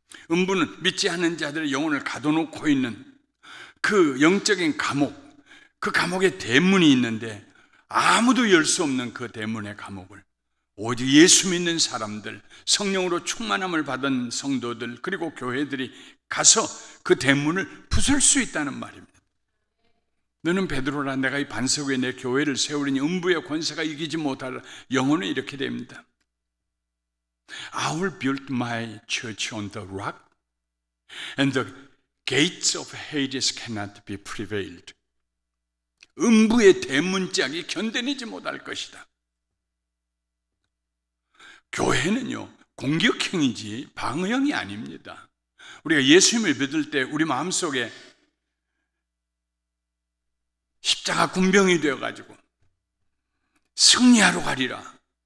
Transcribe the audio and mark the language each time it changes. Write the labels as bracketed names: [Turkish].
[Korean] 음부는 믿지 않는 자들의 영혼을 가둬놓고 있는 그 영적인 감옥, 그 감옥에 대문이 있는데 아무도 열 수 없는 그 대문의 감옥을 오직 예수 믿는 사람들, 성령으로 충만함을 받은 성도들 그리고 교회들이 가서 그 대문을 부술 수 있다는 말입니다. 너는 베드로라. 내가 이 반석 위에 내 교회를 세우리니 음부의 권세가 이기지 못하라. 영어는 이렇게 됩니다. [English] I will build my church on the rock, and the gates of Hades cannot be prevailed. [Korean] 음부의 대문짝이 견뎌내지 못할 것이다. 교회는요, 공격형이지 방어형이 아닙니다. 우리가 예수님을 믿을 때 우리 마음속에 십자가 군병이 되어가지고 승리하러 가리라.